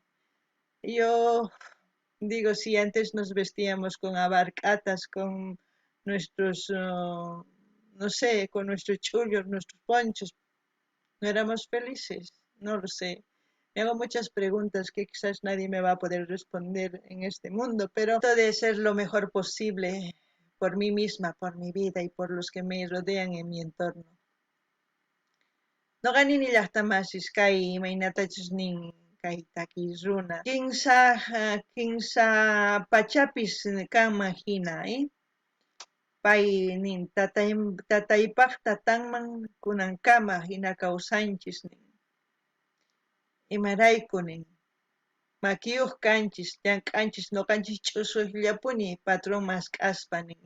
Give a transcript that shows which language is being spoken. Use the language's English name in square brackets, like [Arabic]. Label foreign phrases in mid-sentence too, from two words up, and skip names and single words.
[Spanish] Yo digo, si antes nos vestíamos con abarcatas, con nuestros, no sé, con nuestros chullos, nuestros ponchos, ¿no éramos felices? No lo sé. Me hago muchas preguntas que quizás nadie me va a poder responder en este mundo, pero trato de ser lo mejor posible por mí misma, por mi vida y por los que me rodean en mi entorno. [Quechua] Noqani llaqtamasis kay imaynatachus nin kay takiy runa kinsa pachapis kanman hina, pay nin tataypaq tatanman kunankama hina kawsanchis nin imarayku nin Makiyuq kanchis, llank'anchis nuqanchis ch'usuqllapuni patrón mask'aspa ninmi.